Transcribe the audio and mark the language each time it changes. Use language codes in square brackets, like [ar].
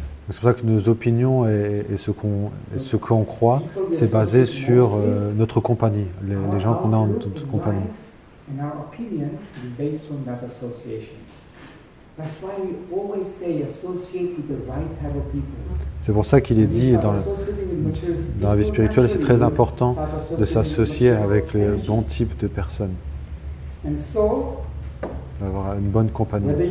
[fr] C'est pour ça que nos opinions et ce qu'on croit, c'est basé sur notre compagnie, les gens qu'on a en notre compagnie. [en] And our opinions are based on that association. That's why we always say associate with the right type of people. [fr] C'est pour ça qu'il est dit dans la vie spirituelle, c'est très important de s'associer avec les bons types de personnes. D'avoir une bonne compagnie.